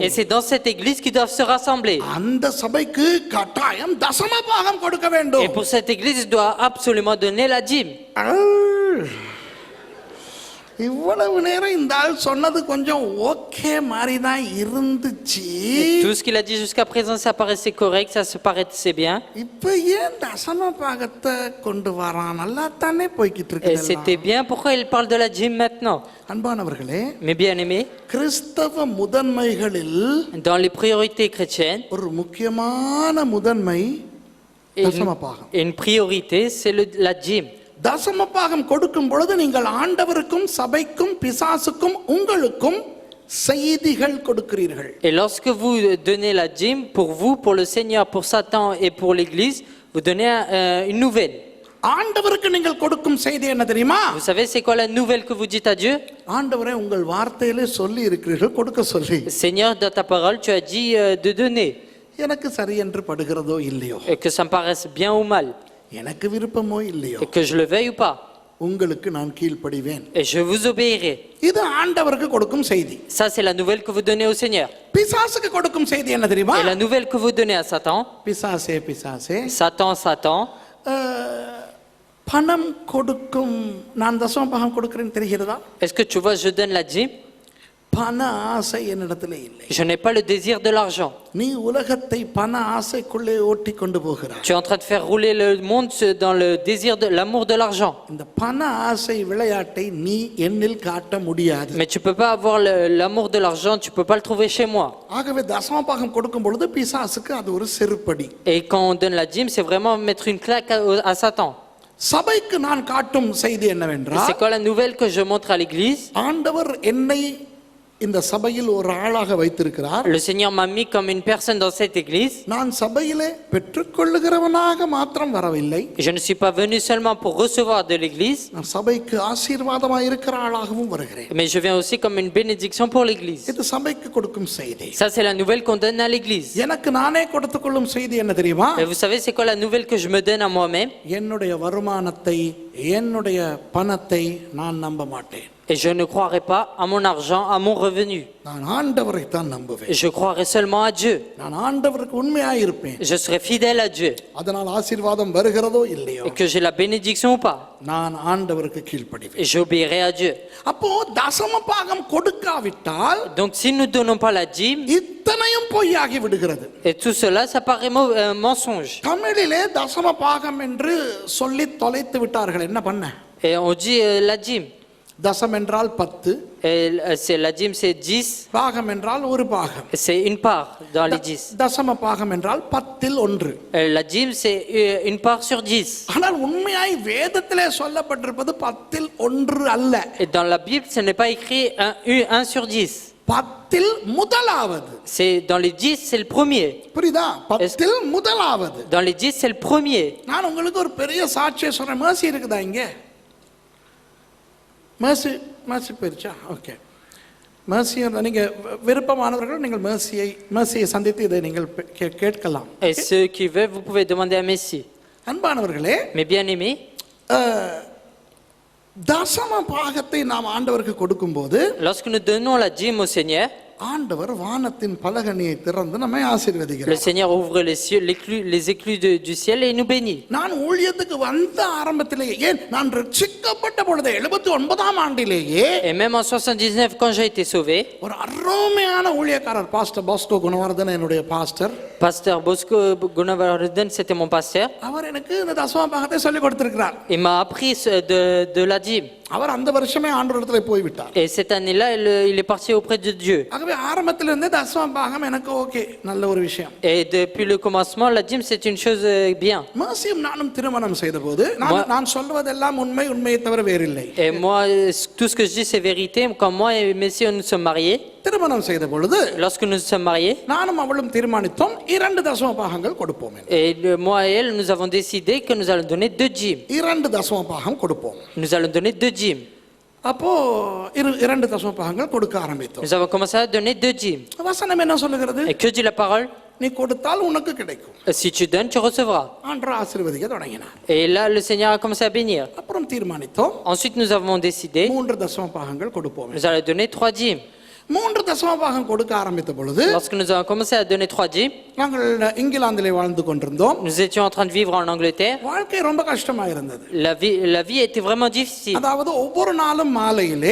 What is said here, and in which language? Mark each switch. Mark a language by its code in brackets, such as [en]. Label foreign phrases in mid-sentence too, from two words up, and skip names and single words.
[fr] Et c'est dans cette église qu'ils doivent se rassembler. [ta] அந்த சபைக்கு கட்டாயம் தசம பாகம் கொடுக்க வேண்டும். [fr] Et pour cette église, ils doivent absolument donner la dîme. [ta] இவ்வளவு நேரம் இந்த ஆள் சொன்னது கொஞ்சம் ஓகே மாதிரி தான் இருந்துச்சு. [fr] Tout ce qu'il a dit jusqu'à présent, ça paraissait correct, ça se paraissait bien. [ta] இப்போ ஏன் தசம பாகத்தை கொண்டு வரான்? நல்லா தானே போய்கிட்டு [fr] Et [ta] இருக்கு. [fr] c'était bien, pourquoi il parle de la dîme maintenant? [ta] அன்பானவர்களே, [fr] Mes bien-aimés, [ta] கிறிஸ்தவ முதன்மைகளில் [fr] dans les priorités chrétiennes, [ta] ஒரு முக்கியமான முதன்மை தசம பாகம். [fr] une priorité, c'est la dîme. [ta] தசம பாகம் கொடுக்கும் பொழுது நீங்கள் ஆண்டவருக்கும் சபைக்கும் பிசாசுக்கும் உங்களுக்கும் செய்திகள் கொடுக்கிறீர்கள். [fr] Et lorsque vous donnez la dîme, pour vous, pour le Seigneur, pour Satan et pour l'Église, vous donnez une nouvelle. [ta] ஆண்டவருக்கு நீங்கள் கொடுக்கும் செய்தி என்ன தெரியுமா? [fr] Vous savez c'est quoi la nouvelle que vous dites à Dieu? [ta] ஆண்டவரே உங்கள் வார்த்தையிலே சொல்லி இருக்கிறீர்கள் கொடுக்க சொல்லி. [fr] Seigneur, dans ta parole, tu as dit de donner. [ta] எனக்கு சரி என்று படுகிறதோ இல்லையோ, [fr] Et que ça me paraisse bien ou mal, [ta] எனக்கு விருப்பமோ இல்லையோ, [fr] et que je le veuille ou pas, [ta] உங்களுக்கு நான் கீழ்ப்படிவேன். [fr] et je vous obéirai. [ta] இது ஆண்டவருக்கு கொடுக்கும் செய்தி. [fr] Ça c'est la nouvelle que vous donnez au Seigneur. [ta] பிசாசுக்கு கொடுக்கும் செய்தி என்ன தெரியுமா? [fr] Et la nouvelle que vous donnez à Satan, [ta] பிசாசே பிசாசே, [fr] Satan, [ta] பணம் கொடுக்கும் நான் தசம பாகம் கொடுக்கிறேன் தெரிகிறதா? [fr] est-ce que tu vois, je donne la dîme, [ta] பண ஆசை என்னிடத்துல இல்லை. [fr] je n'ai pas le désir de l'argent. [ta] நீ உலகத்தை பண ஆசைக்குள்ளே ஓட்டி கொண்டு போகிறாய். [fr] Tu es en train de faire rouler le monde dans le désir de l'amour de l'argent. [ta] இந்த பண ஆசை விளையாட்டை நீ என்னில் காட்ட முடியாது. [fr] Mais tu peux pas avoir l'amour de l'argent, tu peux pas le trouver chez moi. [ta] ஆகவே தசம பாகம் கொடுக்கும் பொழுது பிசாசுக்கு அது ஒரு செருப்படி. [fr] Et quand on donne la dîme, c'est vraiment mettre une claque à Satan. [ta] சபைக்கு நான் காட்டும் செய்தி [fr] Et [ta] என்னவென்றால், [fr] c'est quoi la nouvelle que je montre à l'église? [ta] ஆண்டவர் என்னை இந்த சபையில் ஒரு ஆளாக வைத்திருக்கிறார். [fr] Le Seigneur m'a mis comme une personne dans cette église. [ta] நான் சபையிலே பெற்றுக்கொள்ளுகிறவனாக மாத்திரம் வரவில்லை. [fr] Je ne suis pas venu seulement pour recevoir de l'église, [ta] நான் சபைக்கு ஆசீர்வாதமாக இருக்கிற ஆளாகவும் வருகிறேன். [fr] mais je viens aussi comme une bénédiction pour l'église. [ta] இது சபைக்கு கொடுக்கும் செய்தி. [fr] Ça, c'est la nouvelle qu'on donne à l'église. [ta] எனக்கு நானே கொடுத்துக்கொள்ளும் செய்தி என்ன தெரியுமா? [fr] Et vous savez, c'est quoi la nouvelle que je me donne à moi-même? [ta] என்னுடைய வருமானத்தை, என்னுடைய பணத்தை நான் நம்ப மாட்டேன். [fr] Et je ne croirai pas à mon argent, à mon revenu. [ta] நான் ஆண்டவரை தான் நம்புவேன். [fr] Je croirai seulement à Dieu. [ta] நான் ஆண்டவருக்கு உண்மையாக இருப்பேன். [fr] Je serai fidèle à Dieu. [ta] அதனால் ஆசீர்வாதம் வருகிறதோ இல்லையோ, [fr] Et que j'ai la bénédiction ou pas, [ta] நான் ஆண்டவருக்கு கீழ்ப்படிவேன். [fr] et j'obéirai à Dieu. [ta] அப்போ தசம பாகம் கொடுக்காவிட்டால் [fr] Donc si nous ne donnons pas la dîme, [ta] இத்தனையும் பொய்யாகி விடுகிறது. [fr] et tout cela, ça paraît mensonge. [ta] தமிழிலே தசம பாகம் என்று சொல்லி தொலைத்து விட்டார்கள். என்ன பண்ண? [fr] Et on dit la dîme. [ta] தசம் என்றால் 10, [fr] Et la dîme, c'est 10. [ta] பாகம் என்றால் ஒரு பாகம். [fr] C'est une part dans les 10. [ta] தசம பாகம் என்றால் 10ல் 1. [fr] La dîme, c'est une part sur 10. [ta] ஆனால் உண்மையாய் வேதத்திலே சொல்லப்பட்டிருப்பது 10ல் 1 அல்ல. [fr] Et dans la Bible, ce n'est pas écrit 1 sur 10. [ta] 10ல் முதலாவது. [fr] C'est dans les 10, c'est le premier. [ta] புரியுதா? 10ல் முதலாவது. [fr] Dans les 10, c'est le premier. [ta] நான் உங்களுக்கு ஒரு பெரிய சாட்சியை சொல்றேன். மேர்சி இருக்குதா இங்க? மேர்சி போயிருச்சா? ஓகே. மேர்சி நீங்கள் விருப்பமானவர்கள் நீங்கள் மேர்சியை சந்தித்து இதை நீங்கள் கேட்கலாம். [fr] Et ceux qui veulent, vous pouvez demander à Messie. [ta] அன்பானவர்களே, [fr] Mais bien aimés, [ta] தசம பாகத்தை நாம் ஆண்டவருக்கு கொடுக்கும்போது [fr] lorsque nous donnons la dîme au Seigneur, [ta] ஆண்டவர் வானத்தின் பலகணியை திறந்து நம்மை ஆசீர்வதிக்கிறார். [fr] le Seigneur ouvre les cieux, les éclus du ciel et il nous bénit. [ta] நான் ஊழியத்துக்கு வந்த ஆரம்பத்திலேயே, ஏன் நான் ரட்சிக்கப்பட்ட பொழுது 79ஆம் ஆண்டிலேயே, [fr] Et même en 79, quand j'ai été sauvé, [ta] ஒரு அருமையான ஊழியக்காரர் பாஸ்டர் பாஸ்கோ குணவர்தன் என்னுடைய பாஸ்டர். [fr] Pasteur Bosco Gunavardhan, c'était mon pasteur. [ta] அவர் எனக்கு இந்த தசம பாகத்தை சொல்லி கொடுத்திருக்கிறார். [fr] Il m'a appris de la dîme. [ta] அவர் அந்த வருஷமே ஆண்டவரிடத்துல போய் விட்டார். [fr] Et cette année-là, il est parti auprès de Dieu. [ta] ஆகவே ஆரம்பத்துல இருந்தே தசம பாகம் எனக்கு ஓகே, நல்ல ஒரு விஷயம். [fr] Et depuis le commencement, la dîme, c'est une chose bien. [ta] மேர்சியும் நானும் திருமணம் செய்தபோது நான் சொல்வதெல்லாம் உண்மையை தவிர வேறில்லை. [fr] Et moi, tout ce que je dis, c'est vérité. Quand moi et Messie, nous sommes mariés, [ta] திருமணம் செய்த பொழுது [fr] lorsque nous sommes mariés, [ta] நானும் அவளும் தீர்மானித்தோம் 2 தசம பாகங்கள் கொடுப்போம். [fr] et moi et elle, nous avons décidé que nous allons donner 2 dîmes. [ta] 2 தசம பாகம் கொடுப்போம். [fr] Nous allons donner 2 dîmes. [ta] அப்போ 2 தசம பாகங்கள் கொடுக்க ஆரம்பித்தோம். [fr] Nous avons commencé à donner 2 dîmes. [ta] வசனம் என்ன சொல்லுகிறது? [fr] Et que dit la parole? [ta] நீ கொடுத்தால் உனக்கு கிடைக்கும். [fr] Si tu donnes, tu recevras. [ta] ஆண்டவர் ஆசீர்வதிக்க தொடங்கினார். [fr] Et là, le Seigneur a commencé à bénir. [ta] அப்புறம் தீர்மானித்தோம் [fr] Ensuite, nous avons décidé, [ta] 3 தசம பாகங்கள் கொடுப்போம். [fr] nous allons donner 3 dîmes. [ta] 3 தசம பாகம் கொடுக்க ஆரம்பித்த பொழுது [fr] Lorsque nous avons commencé à donner 3 dîmes, [ta] நாங்கள் இங்கிலாந்திலே வாழ்ந்து கொண்டிருந்தோம். [fr] nous étions en train de vivre en Angleterre. [ta] வாழ்க்கை ரொம்ப கஷ்டமா இருந்தது. [fr] La vie était vraiment difficile. [ta] அதாவது ஒவ்வொரு நாளும் மாலையிலே,